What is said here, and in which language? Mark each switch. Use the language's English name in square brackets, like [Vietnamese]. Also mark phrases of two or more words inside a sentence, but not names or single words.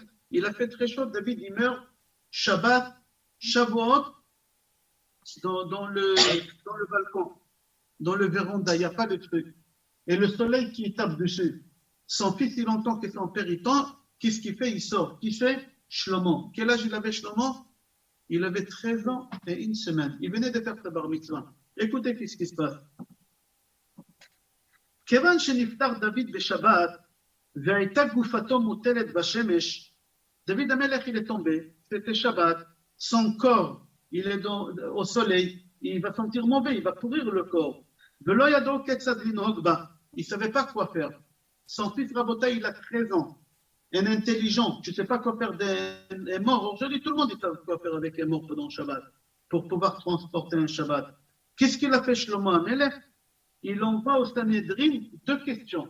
[French] Il a fait très chaud, David, il meurt, Shabbat, Shavuot, dans le balcon, dans le véranda, il n'y a pas de truc. Et le soleil qui tape dessus. Son fils, il entend que son père, il tend, qu'est-ce qu'il fait? Il sort. Qui fait? Shlomo. Quel âge il avait, Shlomo? Il avait 13 ans et une semaine. Il venait de faire sa [Hebrew] בר מצווה. [French] Écoutez, qu'est-ce qui se passe? [Hebrew] כיוון שנפטר דוד בשבת והייתה גופתו מוטלת בשמש, [French] David Amelech il est tombé, c'était Shabbat, son corps il est au soleil, il va sentir mauvais, il va pourrir le corps. [Hebrew] ולא ידעו כיצד לנהוג בה, [French] il ne savait pas quoi faire. Son fils Rabotai il a 13 ans, un intelligent, tu ne sais pas quoi faire des morts. Aujourd'hui tout le monde sait quoi faire avec les morts pendant Shabbat, pour pouvoir transporter un Shabbat. Qu'est-ce qu'il a fait Shlomo Amelech? Il envoie au Sanhédrin 2 questions.